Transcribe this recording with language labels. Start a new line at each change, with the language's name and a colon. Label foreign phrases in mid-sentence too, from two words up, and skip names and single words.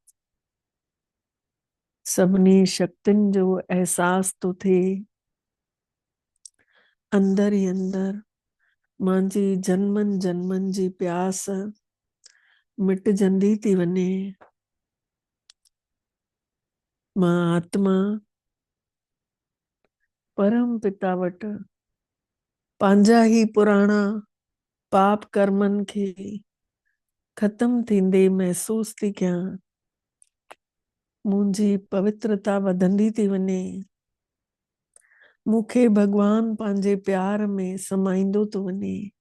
Sindhi: सभिनी शक्तियुनि जो एहसास थो थिए। अंदर ई अंदर मुंहिंजी जन्मनि जन्मनि जी प्यास मिटजंदी थी वञे। मां आत्मा परम पिता वटि पंहिंजा ई पुराणा पाप कर्मनि खे ख़त्म थींदे महसूस थी कयां। मुंहिंजी पवित्रता वधंदी थी वञे। मूंखे भगवान पंहिंजे प्यार में समाईंदो थो वञे।